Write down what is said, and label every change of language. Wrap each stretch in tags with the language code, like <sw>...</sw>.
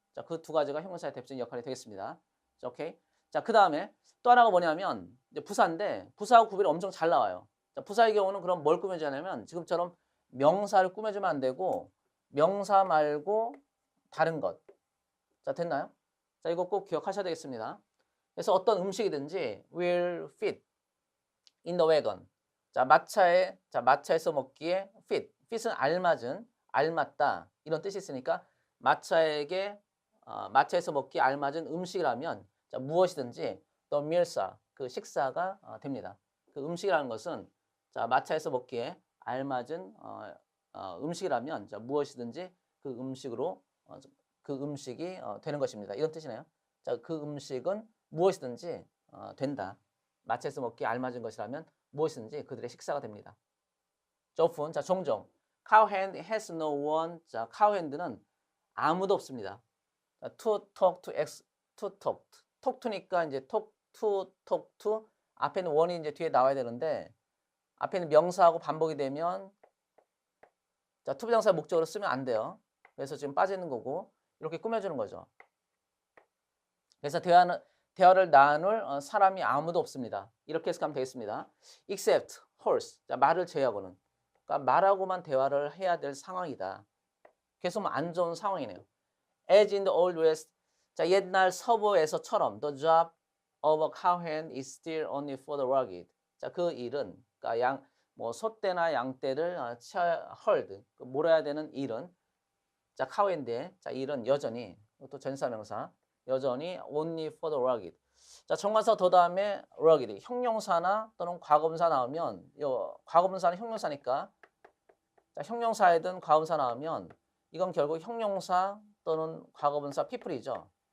<ko>자, 그 두 가지가 형용사의 대표적인 역할이 되겠습니다. 자, 오케이. 자, 그 다음에 또 하나가 뭐냐면 이제 부사인데 부사하고 구별이 엄청 잘 나와요. 자, 부사의 경우는 그럼 뭘 꾸며주냐면 지금처럼 명사를 꾸며주면 안 되고 명사 말고 다른 것. 자, 됐나요? 자, 이거 꼭 기억하셔야 되겠습니다. 그래서 어떤 음식이든지</ko> <en>will fit in the wagon.</en> <ko>자, 마차에서 먹기에 fit. fit은 알맞은, 알맞다. 이런 뜻이 있으니까 마차에서 먹기에 알맞은 음식이라면 자, 무엇이든지</ko> <en>the meals are,</en> <ko>그 식사가 됩니다. 그 음식이라는 것은 자, 마차에서 먹기에 알맞은 음식이라면 자, 무엇이든지 그 음식으로 그 음식이 되는 것입니다. 이런 뜻이네요. 자, 그 음식은 무엇이든지 된다. 마차에서 먹기에 알맞은 것이라면 무엇이든지 그들의 식사가 됩니다.</ko> <en>often, 자,</en> <ko>종종.</ko> <en>cow hand has no one.</en> <ko>자, cow hand는 아무도 없습니다.</ko> <en>자, to talk to x, to talk. talk to니까 이제 talk to, talk to.</en> <ko>앞에는 one이 이제 뒤에 나와야 되는데, 앞에는 명사하고 반복이 되면, 자, to 부정사 목적으로 쓰면 안 돼요. 그래서 지금 빠지는 거고, 이렇게 꾸며주는 거죠. 그래서 대화를 나눌 사람이 아무도 없습니다. 이렇게 해석하면 되겠습니다.</ko> <en>except horse.</en> <ko>자, 말을 제외하고는. 그러니까 말하고만 대화를 해야 될 상황이다. 계속 안 좋은 상황이네요.</ko> <en>As in the old west.</en> <ko>자, 옛날 서부에서처럼</ko> <en>the job of a cowhand is still only for the rugged.</en> <ko>자, 그 일은 그러니까 소떼나 양떼를 herd, 몰아야 되는 일은 자, cowhand의 자, 일은 여전히 또 전사명사 여전히</ko> <en>only for the rugged.</en> <ko>자, 정관사 더 다음에 rugged, 형용사나 또는 과거분사 나오면 과거분사는 형용사니까 자, 형용사이든 과거분사 나오면 이건 결국 형용사 또는 과거분사 people이죠.</ko>